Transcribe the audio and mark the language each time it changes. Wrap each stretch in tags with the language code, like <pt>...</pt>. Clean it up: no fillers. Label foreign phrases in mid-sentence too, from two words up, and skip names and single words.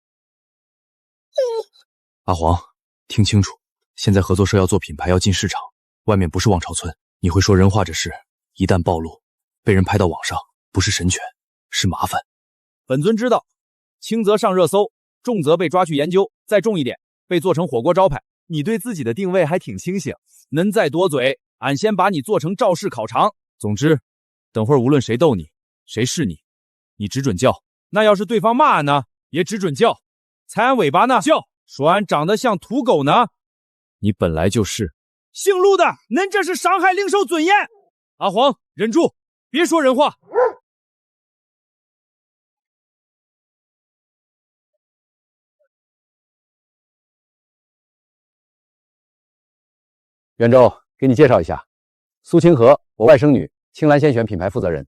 <zh>阿黃，聽清楚，現在合作社要做品牌，要進市場，外面不是望潮村，你會說人話這事，一旦暴露，被人拍到網上，不是神權，是麻煩。本尊知道，輕則上熱搜，重則被抓去研究，再重一點，被做成火鍋招牌。你對自己的定位還挺清醒，能再多嘴，俺先把你做成趙氏烤腸。總之，等會兒無論誰逗你，誰是你，你只准叫。那要是對方罵俺呢，也只准叫。踩俺尾巴呢，叫。說俺長得像土狗呢，你本來就是。姓陸的，恁這是傷害領袖尊嚴。阿黃，忍住，別說人話。袁州，給你介紹一下，蘇清河，我外甥女，青藍鮮選品牌負責人。</zh>